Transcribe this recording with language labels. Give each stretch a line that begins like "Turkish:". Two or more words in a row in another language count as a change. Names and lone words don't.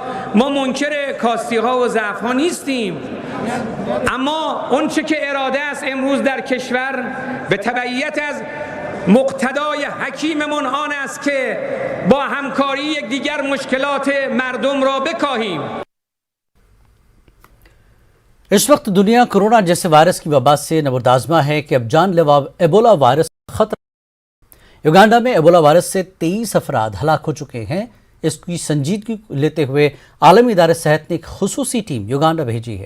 Persian: ما منکر کاستی ها و ضعف ها نیستیم، اما اون چه که اراده است امروز در کشور به تبعیت از مقتدای حکیممون آن است که با همکاری یکدیگر مشکلات مردم را بکاهیم.
Urdu: اس وقت دنیا کورونا جیسے وائرس کی وبا سے نبردآزما ہے کہ اب جان‌لیوا ایبولا وائرس خطرہ. یوگنڈا میں ایبولا وائرس سے 23 افراد ہلاک ہو چکے ہیں. اس کی سنجیدگی لیتے ہوئے عالمی ادارے صحت نے ایک خصوصی ٹیم یوگنڈا بھیجی ہے.